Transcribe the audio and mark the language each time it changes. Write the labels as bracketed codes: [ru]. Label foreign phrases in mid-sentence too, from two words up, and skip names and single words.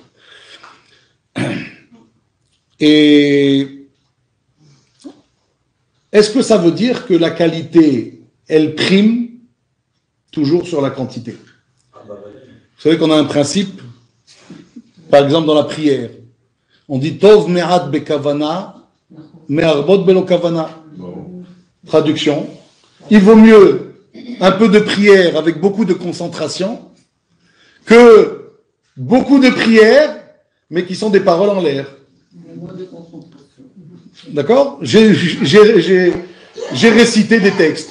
[fr] Et est-ce que ça veut dire que la qualité, elle prime toujours sur la quantité? Vous savez qu'on a un principe, par exemple dans la prière, on dit [he] טוב מעט בכוונה, מהרבות בלא כוונה. [fr] Traduction, il vaut mieux un peu de prière avec beaucoup de concentration que beaucoup de prières mais qui sont des paroles en l'air. D'accord? J'ai récité des textes.